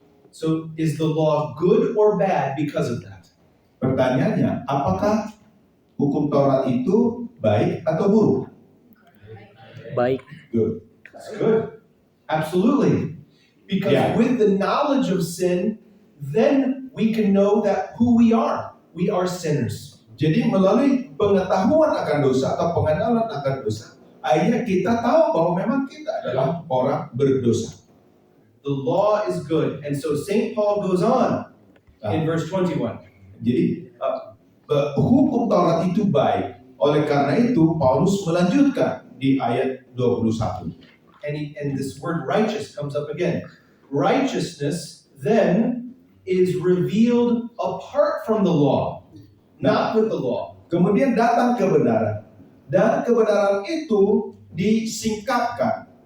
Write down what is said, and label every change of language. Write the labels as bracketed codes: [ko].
[en] So is the law good or bad because of that? [id] Pertanyaannya, apakah hukum Taurat itu baik atau buruk? Baik. [en] Good. It's good. Absolutely. Because Yeah. with the knowledge of sin, then we can know that who we are. We are sinners. [id] Jadi melalui pengetahuan akan dosa atau pengenalan akan dosa, akhirnya kita tahu bahwa memang kita adalah orang berdosa. [en] The law is good. And so St. Paul goes on in verse 21. [id] Jadi hukum Taurat itu baik. Oleh karena itu Paulus melanjutkan di ayat 21. [en] And this word righteous comes up again. Righteousness then is revealed apart from the law, not with the law. [id] Kemudian datang kebenaran. Dan kebenaran itu disingkapkan.